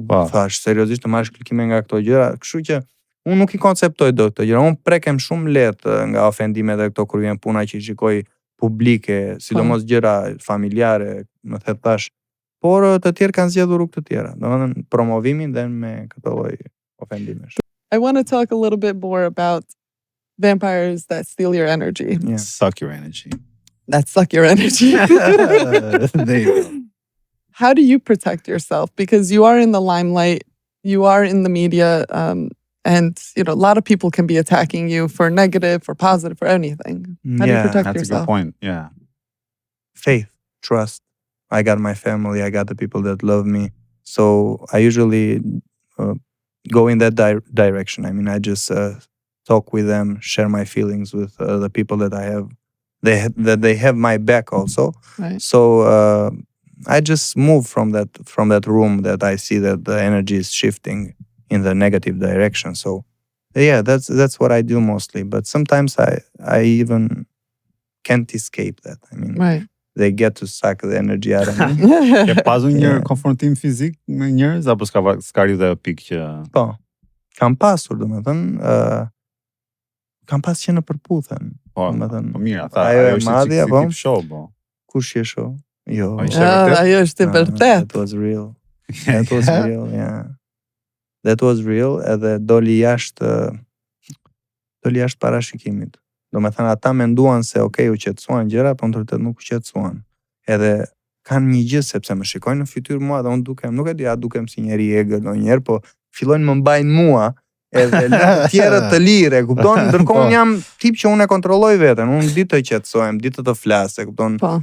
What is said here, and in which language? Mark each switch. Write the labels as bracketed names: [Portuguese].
[Albanian] Thash, seriozisht të marrësh klikime nga këto gjëra, kështu që unë nuk I konceptoj dot këto gjëra. Unë prekem shumë lehtë nga ofendimet dhe këto kur vjen puna që I shikoj publike, sidomos gjëra familjare, më the tash, por të tjerë kanë zgjedhur rrugë të tjera. Domethënë promovimin dhe me këtë lloj ofendimesh. [English] I want to talk a little bit more about vampires that steal your energy. Yeah. Suck your energy. That suck your energy. There you go. How do you protect yourself? Because you are in the limelight, you are in the media, and a lot of people can be attacking you for negative, for positive, for anything. How do you protect yourself? That's a good point. Yeah. Faith, trust. I got my family, I got the people that love me. So I usually go in that direction. I just talk with them, share my feelings with the people that I have. They have my back also. Right. So I just move from that room that I see that the energy is shifting in the negative direction. So yeah, that's what I do mostly. But sometimes I even can't escape that. Right. They get to suck the energy out of me. [Albanian] Ke pasur një konfrontim fizik me njerëz apo s'ka rridhë pikë që Po. Kam pasur, domethënë, kam pas që në përputhen. Po, domethënë. Po mirë, ajo është tip show, po. Kush je show? Jo. Ajo është vërtet. [English] That was real. That was real, yeah. That was real, [Albanian] edhe doli jashtë parashikimit. Domethënë ata menduan se okay, u qetësuan gjëra, por në vërtet nuk u qetësuan. Edhe kanë një gjë sepse më shikojnë në fytyrë mua dhe unë dukem, nuk e di, dukem si njeri egër ndonjëherë, po fillojnë më mbajnë mua, edhe të tjerët të lirë, kupton? Ndërkohë unë jam tip që unë e kontrolloj veten, unë di të qetësohem, di të flas, kupton?